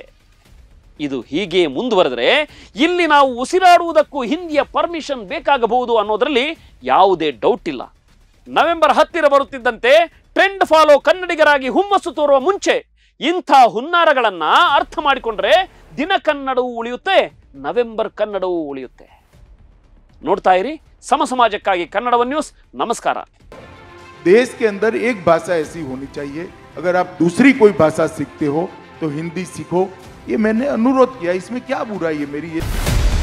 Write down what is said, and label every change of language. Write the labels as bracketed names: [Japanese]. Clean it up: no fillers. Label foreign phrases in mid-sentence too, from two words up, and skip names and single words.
[Kannada] ಇದು ಹೀಗೆ ಮುಂದುವರೆದರೆ ಇಲ್ಲಿ ನಾವು ಉಸಿರಾಡುವುದಕ್ಕೂ ಹಿಂದಿಯ ಪರ್ಮಿಷನ್ ಬೇಕಾಗಬಹುದು ಅನ್ನೋದರಲ್ಲಿ ಯಾವುದೇ ಡೌಟ್ ಇಲ್ಲ. ನವೆಂಬರ್ 10 ಬರುತ್ತಿದ್ದಂತೆ [English] trend follow [Kannada] ಕನ್ನಡಿಗರಾಗಿ ಹುಮ್ಮಸ್ಸು ತೋರುವ ಮುಂಚೆ ಇಂಥ ಹುನ್ನಾರಗಳನ್ನ ಅರ್ಥ ಮಾಡಿಕೊಂಡ್ರೆ ದಿನ ಕನ್ನಡವೂ ಉಳಿಯುತ್ತೆ, ನವೆಂಬರ್ ಕನ್ನಡವೂ ಉಳಿಯುತ್ತೆ. ನೋಡ್ತಾ ಇರಿ ಸಮ ಸಮಾಜಕ್ಕಾಗಿ ಕನ್ನಡವನ್ ನ್ಯೂಸ್। ನಮಸ್ಕಾರ। [Hindi] देश के अंदर एक भाषा ऐसी होनी चाहिए, अगर आप दूसरी कोई भाषा सीखते हो तो हिंदी सीखो, ये मैंने अनुरोध किया, इसमें क्या बुराई है मेरी? ये